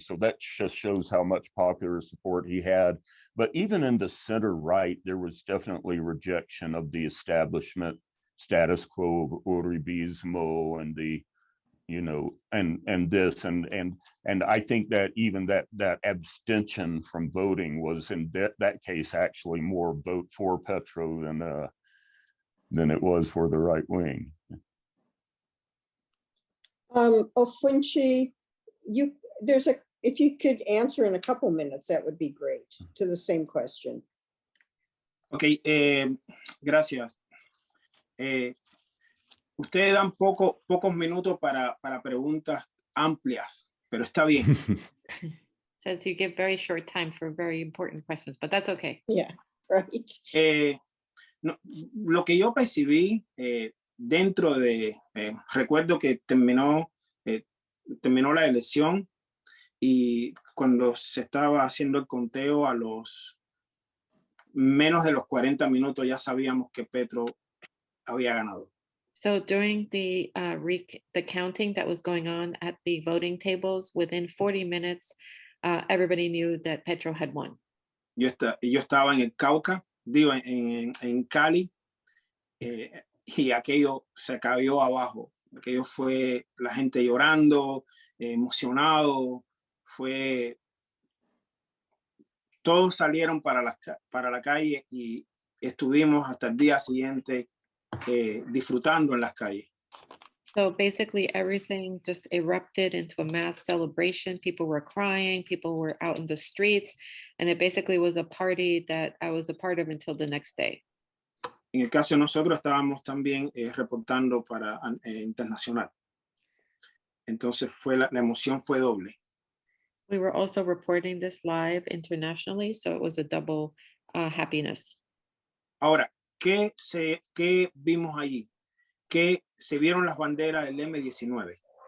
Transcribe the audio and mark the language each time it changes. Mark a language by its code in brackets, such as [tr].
[en] So that just shows how much popular support he had. But even in the center right, there was definitely rejection of the establishment status quo of Uribismo and the, you know, and this and I think that even that abstention from voting was in that case actually more vote for Petro than it was for the right wing. Ofunchi, if you could answer in a couple minutes, that would be great, to the same question. [es] Ok, gracias. Ustedes dan pocos minutos para preguntas amplias, pero está bien. [en] Says you give very short time for very important questions, but that's okay. Yeah, right. [es] No, lo que yo percibí dentro de, recuerdo que terminó la elección y cuando se estaba haciendo el conteo a los menos de los 40 minutos ya sabíamos que Petro había ganado. [en] So during the counting that was going on at the voting tables, within 40 minutes, everybody knew that Petro had won. [es] Yo estaba en el Cauca, digo, en Cali, y aquello se cayó abajo. Aquello fue la gente llorando, emocionado, todos salieron para la calle y estuvimos hasta el día siguiente disfrutando en las calles. [en] So basically everything just erupted into a mass celebration. People were crying, people were out in the streets, and it basically was a party that I was a part of until the next day. [es] En el caso de nosotros estábamos también reportando para internacional. Entonces la emoción fue doble. [en] We were also reporting this live internationally, so it was a double happiness. [es] Ahora, ¿qué vimos allí? Que se vieron las banderas del M-19.